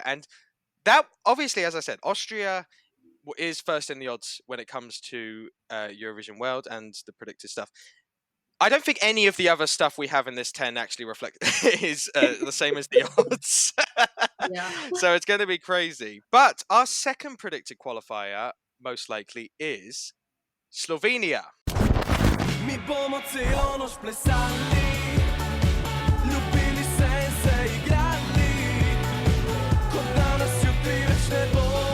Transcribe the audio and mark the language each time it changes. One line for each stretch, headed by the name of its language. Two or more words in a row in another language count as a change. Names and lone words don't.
English: And that, obviously, as I said, Austria is first in the odds when it comes to Eurovision World and the predicted stuff. I don't think any of the other stuff we have in this 10 actually is the same as the odds. Yeah. So it's going to be crazy. But our second predicted qualifier, most likely, is Slovenia.
Slovenian: Mi pomoci ono plesali, ljubili se igrali, ko danes jutri več ne bo.